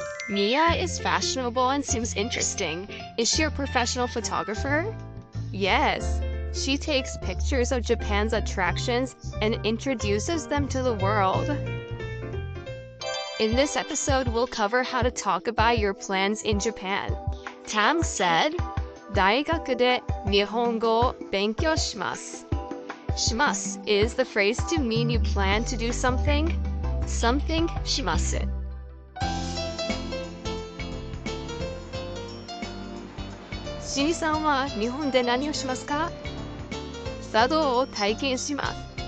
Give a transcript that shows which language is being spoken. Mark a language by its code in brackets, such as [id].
[en] Mia is fashionable and seems interesting. Is she a professional photographer? Yes. She takes pictures of Japan's attractions and introduces them to the world. In this episode, we'll cover how to talk about your plans in Japan. Tam said, [ja] 大学で日本語を勉強します。 [en] shimasu is the phrase to mean you plan to do something. Something します。 [ja] しにさんは日本で何をしますか？茶道を体験します。